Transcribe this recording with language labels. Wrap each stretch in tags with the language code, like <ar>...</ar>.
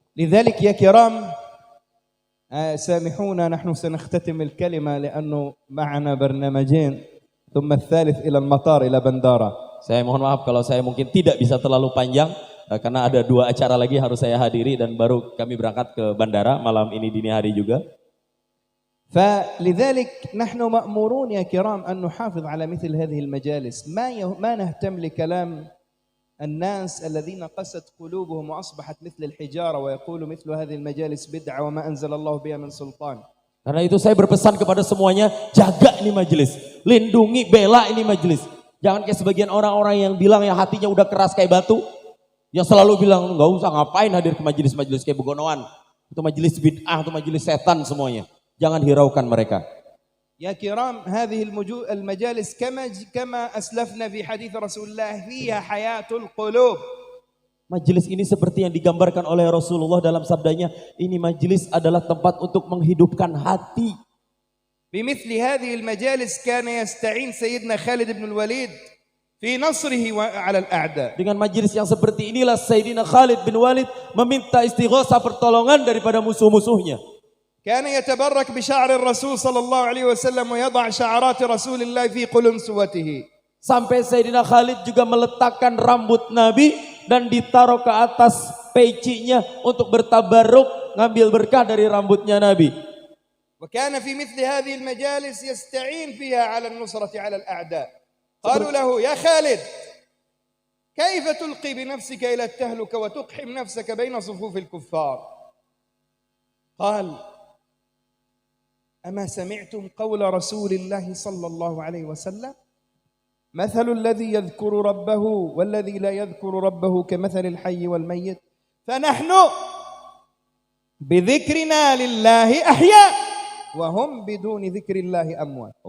<ar>لذلك يا كرام سامحونا نحن سنختتم الكلمة لأنه معنا برنامجين ثم الثالث إلى المطار إلى بندارة.</ar> <id>Saya mohon maaf kalau saya mungkin tidak bisa terlalu panjang karena ada 2 acara lagi harus saya hadiri dan baru kami berangkat ke bandara malam ini dini hari juga.</id> <ar>فلذلك نحن مأمورون يا كرام أن نحافظ على مثل هذه المجالس ما نهتم لكلام الناس الذين قست قلوبهم وأصبحت مثل الحجارة ويقول مثل هذه المجالس بدعة وما أنزل الله بها من سلطان.</ar> <id>Karena itu saya berpesan kepada semuanya, jaga ini majelis, lindungi, bela ini majelis. Jangan kayak sebagian orang-orang yang bilang ya hatinya udah keras kayak batu, yang selalu bilang nggak usah ngapain hadir ke majelis-majelis kayak begonoan, itu majelis bid'ah, itu majelis setan semuanya. Jangan hiraukan mereka.</id> <ar>يا كرام هذه المجالس كما أسلفنا في حديث رسول الله فيها حياة القلوب.</ar> <id>Majelis ini seperti yang digambarkan oleh Rasulullah dalam sabdanya, ini majelis adalah tempat untuk menghidupkan hati.</id> <ar>بمثل هذه المجالس كان يستعين سيدنا خالد بن الوليد في نصره على الأعداء.</ar> <id>Dengan majelis yang seperti inilah Sayyidina Khalid bin Walid meminta istighosah pertolongan daripada musuh-musuhnya.</id> <ar>كان يتبرك بشعر الرسول صلى الله عليه وسلم ويضع شعرات رسول الله في قلنسوته.</ar> <id>Sampai Sayyidina Khalid juga meletakkan rambut Nabi dan ditaruh ke atas pecinya untuk bertabarruk, ngambil berkah dari rambutnya Nabi.</id> <ar>وكان في مثل هذه المجالس يستعين فيها على النصرة على الأعداء. قالوا له يا خالد كيف تلقي بنفسك إلى التهلكة وتقحم نفسك بين صفوف الكفار؟ قال أما سمعتم قول رسول الله صلى الله عليه وسلم مثل الذي يذكر ربه والذي لا يذكر ربه كمثل الحي والميت فنحن بذكرنا لله أحياء وهم بدون ذكر الله أموات.</ar>